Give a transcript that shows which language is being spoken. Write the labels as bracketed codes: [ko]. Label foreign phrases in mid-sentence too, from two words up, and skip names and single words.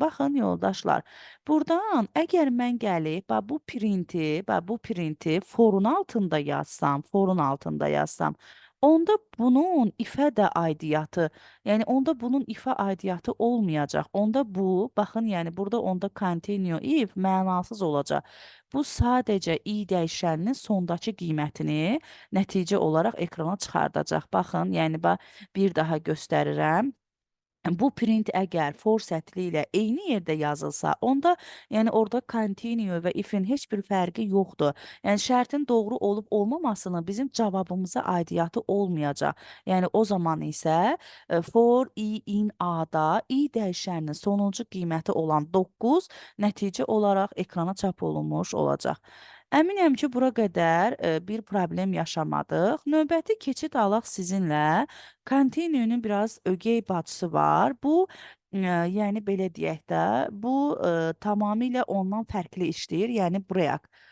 [az] Baxın yoldaşlar, buradan əgər mən gəlib, bu printi forun altında yazsam, onda bunun ifə də aidiyyatı, yəni onda bunun ifə aidiyyatı olmayacaq. Onda bu, baxın, yəni burada onda [en] continue if [az] mənasız olacaq. Bu sadəcə i dəyişəninin sondakı qiymətini nəticə olaraq ekrana çıxardacaq. Baxın, yəni bir daha göstərirəm. Bu print əgər for sətli ilə eyni yerdə yazılsa, onda yəni orada continue və if-in heç bir fərqi yoxdur. Yəni şərtin doğru olub olmamasının bizim cavabımıza aidiyyatı olmayacaq. Yəni o zaman isə [en] for i in a- [az] da i dəyişəninin sonuncu qiyməti olan 9 nəticə olaraq ekrana çap olunmuş olacaq. Əminəm ki, bura qədər bir problem yaşamadıq. Növbəti keçid alaq sizinlə. Continue'nun biraz ögey bacısı var. Bu, yəni belə deyək də, bu tamamilə ondan fərqli işləyir, yəni break.